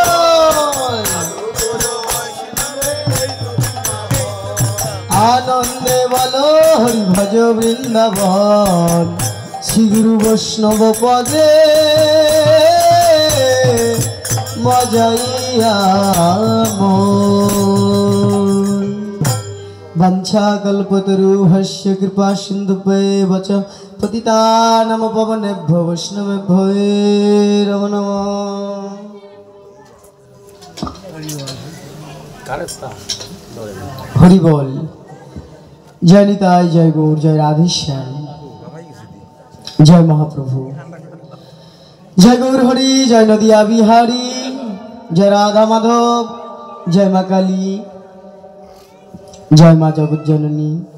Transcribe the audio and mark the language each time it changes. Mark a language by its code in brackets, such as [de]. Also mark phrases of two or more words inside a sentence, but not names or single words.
[bn] আনন্দে বল হরি ভজ বৃন্দাবন, শ্রী গুরু বৈষ্ণব পদে মজাইয়া মন। [sa] বঞ্ছা কল্পতরুভ্যশ্চ কৃপা সিন্ধুভ্যেব চ পতিতানাং পাবনেভ্যো বৈষ্ণবেভ্যো নমো নমঃ। [bn] হরি বল। জয় নিতাই, জয় গৌর, জয় রাধেশ্যাম, জয় মহাপ্রভু, জয় গৌর হরি, জয় নদিয়া বিহারী, জয় রাধা মাধব, জয় মা কালী, জয় মা জগজ্জননী।